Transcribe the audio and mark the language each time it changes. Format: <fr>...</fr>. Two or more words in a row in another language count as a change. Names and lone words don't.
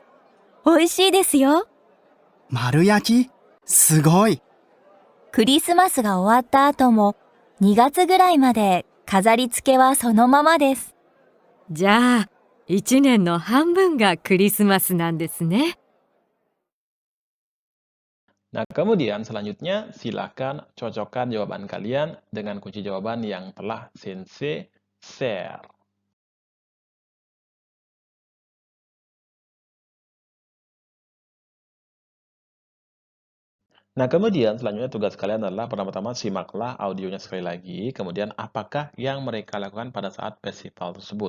<ja>美味しいですよ。丸焼き？すごい。クリスマスが終わった後も2月ぐらいまで飾り付けはそのままです。じゃあ、1年の半分がクリスマスなんですね。</ja> <id>Nah, kemudian selanjutnya silakan cocokkan jawaban kalian dengan kunci jawaban yang telah Sensei share. Nah, kemudian selanjutnya tugas kalian adalah pertama-tama simaklah audionya sekali lagi, kemudian apakah yang mereka lakukan pada saat festival tersebut.</id>